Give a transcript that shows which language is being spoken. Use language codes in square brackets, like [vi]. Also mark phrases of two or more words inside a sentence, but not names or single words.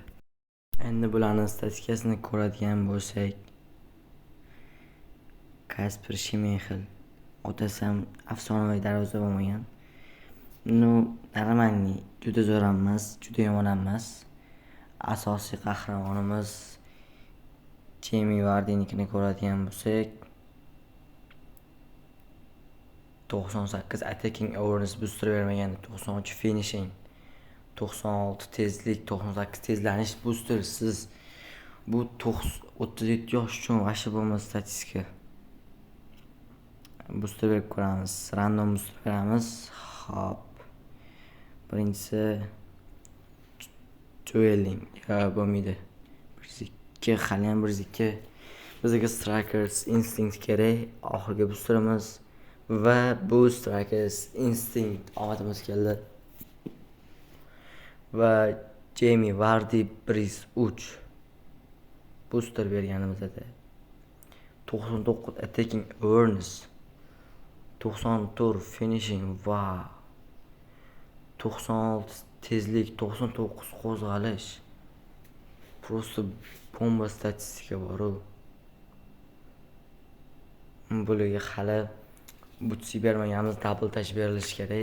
[uz] Endi bularning statistikasini ko'radigan bo'lsak, Kasper Schmeichel otasi ham afsonaviy darvoza bo'lmagan. Nормальный, juda zo'r emas, juda yomon emas. Asosiy qahramonimiz Jamie Vardynikini ko'radigan bo'lsak, 98 [en] attacking awareness booster [uz] bermagan, 93 finishing, 96 tezlik, 98 tezlanish booster. Siz bu 37 yosh uchun vaqti bo'lmas statistika. Booster berib ko'ramiz. Random booster beramiz. Hop. Birinchisi dueling bo'lmaydi. 102 hali ham 102. Bizga Strikers Instinct kerak. Oxirgi boosterimiz va bu Strikers Instinct omadimiz keldi. Va Jamie Vardy 103 booster berganimizda 99 [en] attacking awareness, [uz] 94 finishing va 96 tezlik, 99 qo'zg'alish. Просто bomba statistika bor. Bularga hali butsi bermaganmiz, [en] double touch [uz] berilishi kerak.